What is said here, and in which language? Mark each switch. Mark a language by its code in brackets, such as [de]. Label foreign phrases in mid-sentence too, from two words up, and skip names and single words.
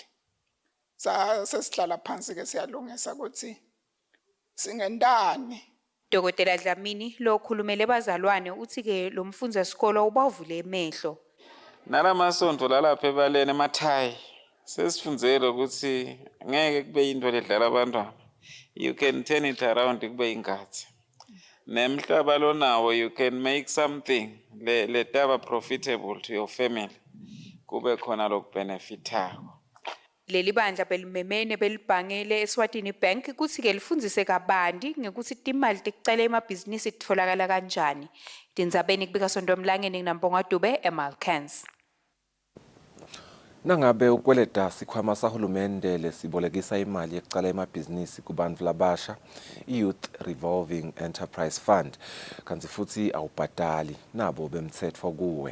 [ss] Sesihlala phansi-ke siyalungisa ukuthi singendani. Dr. Dlamini lo khulumele bazalwane uthi-ke lo mfundza sikolo ubavule emehlo. Nalamasonto lalapha ebaleni emathayi sesifundzele ukuthi ngeke kube into ledlala abantwana. [en] You can turn it around [ss] kube ingathi. Nemhlaba lonawo [en] you can make something letaba profitable to your family. [ss] Kube khona lokubenefitako. Leli bandla belimemene belibhangele Eswatini Bank kuthi-ke lifundzise kabandi ngekuthi timali tekucala emabhizinisi titfolakala kanjani. Tindzabeni kubika Sondomlangeni Nambonga Dube eMalkans. Nangabe ukweleta sikhwama sahulumende lesibolekisa imali yekucala emabhizinisi kubantfu labasha, i-Youth Revolving Enterprise Fund, kanti futhi awubhadali nabo bemtsetfo kuwe.